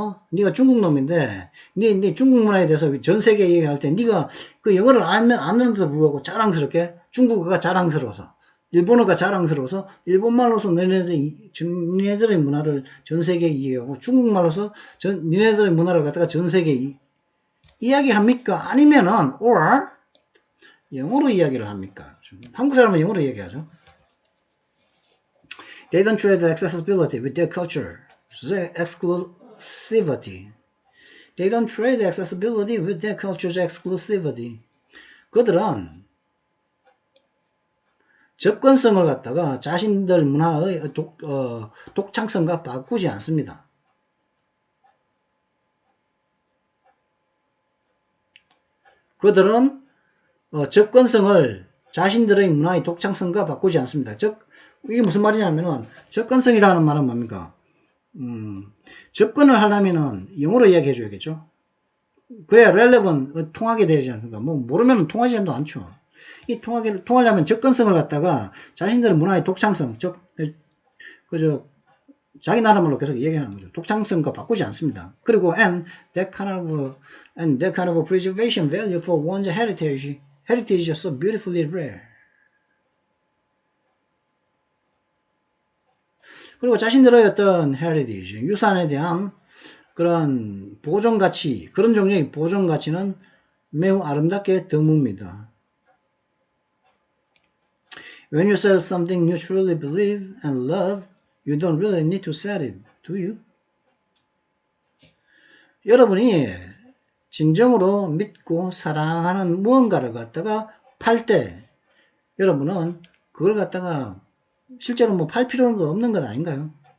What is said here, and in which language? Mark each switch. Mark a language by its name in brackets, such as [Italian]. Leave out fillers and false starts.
[Korean] 네가 중국 놈인데 네 중국 문화에 대해서 전 세계에 얘기할 때 네가 그 영어를 아는데도 불구하고 자랑스럽게 중국어가 자랑스러워서 일본어가 자랑스러워서 일본말로서 니네들의 문화를 전 세계에 이야기하고 중국말로서 니네들의 문화를 갖다가 전 세계에 이야기합니까? 아니면은 or 영어로 이야기를 합니까? 한국 사람은 영어로 얘기하죠. [English] They don't trade accessibility with their culture. exclusivity. They don't trade accessibility with their culture's exclusivity. [Korean] 그들은 접근성을 갖다가 자신들 문화의 독창성과 바꾸지 않습니다. 그들은 접근성을 자신들의 문화의 독창성과 바꾸지 않습니다. 즉 이게 무슨 말이냐면은 접근성이라는 말은 뭡니까? 접근을 하려면은 영어로 이야기해 줘야겠죠. 그래야 relevant 통하게 되지 않습니까? 뭐 모르면 통하지도 않죠. 이 통하려면 접근성을 갖다가 자신들의 문화의 독창성, 자기 나라 말로 계속 얘기하는 거죠. 독창성과 바꾸지 않습니다. [English] 그리고 and that kind of preservation value for one's heritage is so beautifully rare. [Korean] 그리고 자신들의 어떤 heritage, 유산에 대한 그런 보존 가치, 그런 종류의 보존 가치는 매우 아름답게 드뭅니다. [English] When you sell something you truly believe and love, you don't really need to sell it, do you? [Korean] 여러분이 진정으로 믿고 사랑하는 무언가를 갖다가 팔 때 여러분은 그걸 갖다가 실제로 뭐 팔 필요는 없는 것 아닌가요?